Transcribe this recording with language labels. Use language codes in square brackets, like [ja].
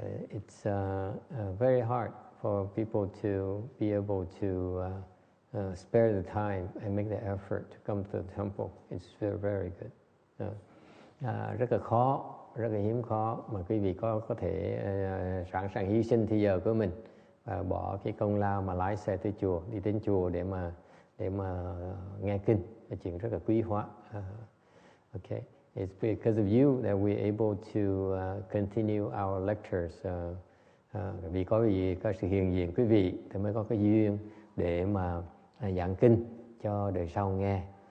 [en] It's very hard for people to be able to spare the time and make the effort to come to the temple. It's very good. [vi] Rất là khó, rất là hiếm khó mà quý vị có thể sẵn sàng hy sinh thời giờ của mình và bỏ cái công lao mà lái xe tới chùa, đi đến chùa để mà nghe kinh, là chuyện rất là quý hóa. [en] Okay, it's because of you that we're able to continue our lectures. [vi] Vì có sự hiện diện quý vị thì mới có cái duyên để mà giảng kinh cho đời sau nghe.